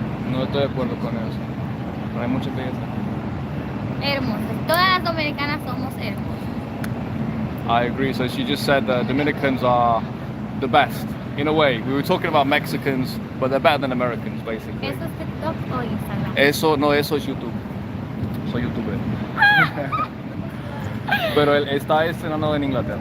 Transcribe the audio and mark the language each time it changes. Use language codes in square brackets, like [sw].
[es] No estoy de acuerdo con eso. Pero hay mucha belleza. Hermosas. Todas las dominicanas somos hermosas. [en] I agree. So she just said that Dominicans are the best. In a way, we were talking about Mexicans, but they're better than Americans, basically. [es] ¿Eso es TikTok o Instagram? Eso es YouTube. Soy youtuber. Pero él está estrenando en Inglaterra.